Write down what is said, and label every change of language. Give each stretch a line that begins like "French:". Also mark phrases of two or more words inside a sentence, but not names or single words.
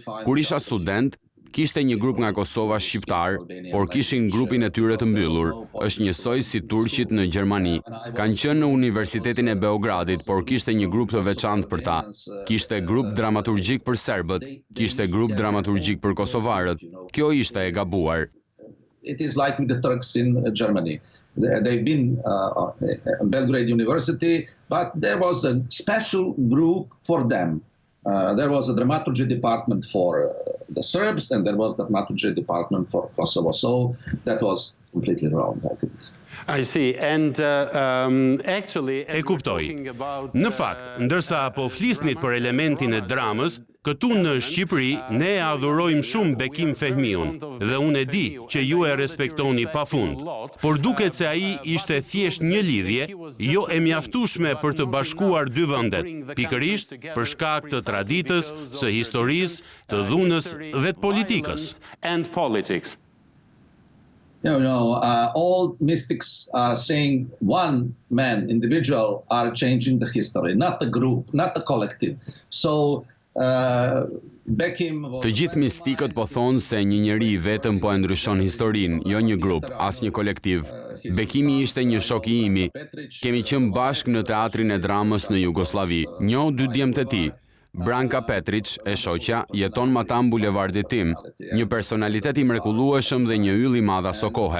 Albanian: Kur isha student, kishte një grup nga Kosova shqiptar, por kishin grupin e tyre të mbyllur. Është njësoj si turqit në Gjermani. Kanë qenë në Universitetin e Beogradit, por kishte një grup të veçantë për ta. Kishte grup dramaturgjik për serbët, kishte grup dramaturgjik për kosovarët. Kjo ishte e gabuar.
English: it is like with the Turks in Germany. They've been in Belgrade University, but there was a special group for them. There was a dramaturgy department for the Serbs, and there was the dramaturgy department for Kosovo. So that was completely wrong, I think. I see. And actually,
Albanian: E kuptoj. Në fakt, ndërsa po flisnit për elementin e dramës, këtu në Shqipëri ne e adhurojmë shumë Bekim Fehmiun dhe unë e di që ju e respektoni pafund. Por duket se ai ishte thjesht një lidhje, jo e mjaftueshme për të bashkuar dy vendet, pikërisht për shkak të traditës, së historisë, të dhunës dhe të politikës.
English: And politics. All mystics are saying one man, individual, are changing the history, not the group, not the collective. So, Bekim...
Albanian: Të gjithë mistikët po thonë se një njeri vetëm po e ndryshon historinë, jo një grup, as një kolektiv. Bekimi ishte një shok i imi. Kemi qenë bashkë në teatrin e dramës në Jugosllavi. Njoh dy djemtë e tij. Branka Petrić, e shoqja, jeton matam bulevardit tim, një personalitet i mrekullueshëm dhe një yll i madh aso kohe.